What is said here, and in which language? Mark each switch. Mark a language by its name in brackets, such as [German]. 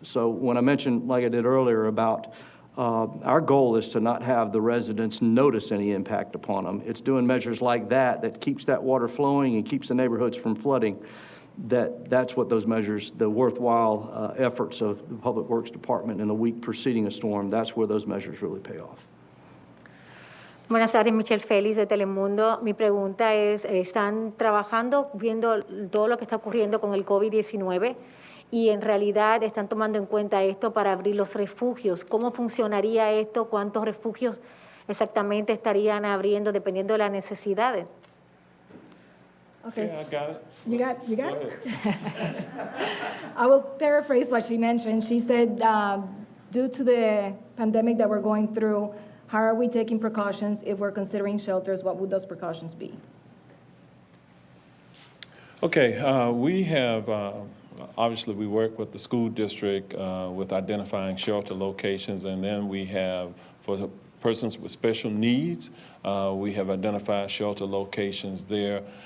[English] So when I mentioned, like I did earlier, about our goal is to not have the residents notice any impact upon them. It's doing measures like that that keeps that water flowing and keeps the neighborhoods from flooding. That's what those measures, the worthwhile efforts of the Public Works Department in the week preceding a storm, that's where those measures really pay off. [Spanish] Buenas tardes, Michelle Félix de Telemundo. Mi pregunta es, ¿están trabajando viendo todo lo que está ocurriendo con el COVID-19 y en realidad están tomando en cuenta esto para abrir los refugios. ¿Cómo funcionaría esto? ¿Cuántos refugios exactamente estarían abriendo dependiendo de las necesidades? [English] Okay. Yeah, I got it. You got Go it? ahead. I will paraphrase what she mentioned. She said, due to the pandemic that we're going through, how are we taking precautions? If we're considering shelters, what would those precautions be? Okay, we have, obviously, we work with the school district with identifying shelter locations, and then we have, for the persons with special needs, we have identified shelter locations there.